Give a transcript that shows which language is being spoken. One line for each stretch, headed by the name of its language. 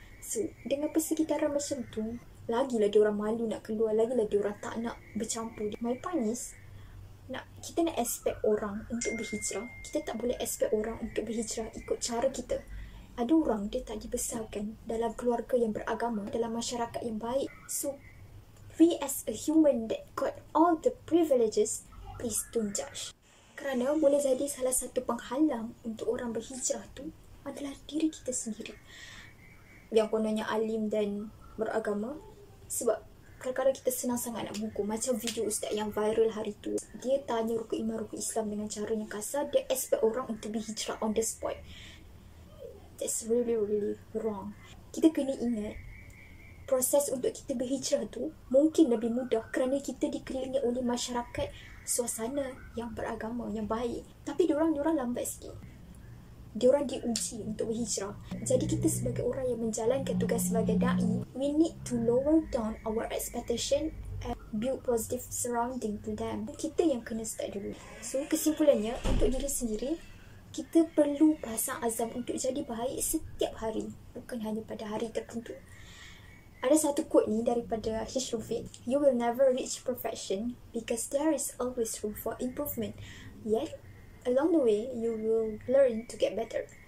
Malay: So, dengan persekitaran macam tu, lagilah dia orang malu nak keluar, lagilah dia orang tak nak bercampur. My point is, kita nak expect orang untuk berhijrah. Kita tak boleh expect orang untuk berhijrah ikut cara kita. Ada orang dia tak dibesarkan dalam keluarga yang beragama, dalam masyarakat yang baik.
English: So, we as a human that got all the privileges, please don't judge.
Malay: Kerana boleh jadi salah satu penghalang untuk orang berhijrah tu adalah diri kita sendiri. Yang kononnya alim dan beragama. Sebab kadang-kadang kita senang sangat nak menghukum. Macam video ustaz yang viral hari tu. Dia tanya rukun iman, rukun Islam dengan cara yang kasar. Dia expect orang untuk berhijrah on the spot.
English: That's really, really wrong.
Malay: Kita kena ingat, proses untuk kita berhijrah tu mungkin lebih mudah kerana kita dikelilingi oleh masyarakat, suasana yang beragama, yang baik. Tapi diorang lambat sikit. Diorang diuji untuk berhijrah.
English: Jadi kita sebagai orang yang menjalankan tugas sebagai da'i, we need to lower down our expectation and build positive surrounding to them.
Malay: Kita yang kena start dulu. So kesimpulannya, untuk diri sendiri, kita perlu pasang azam untuk jadi baik setiap hari. Bukan hanya pada hari tertentu. Ada satu quote ni daripada Hish Rufin.
English: You will never reach perfection because there is always room for improvement. Yet, along the way, you will learn to get better.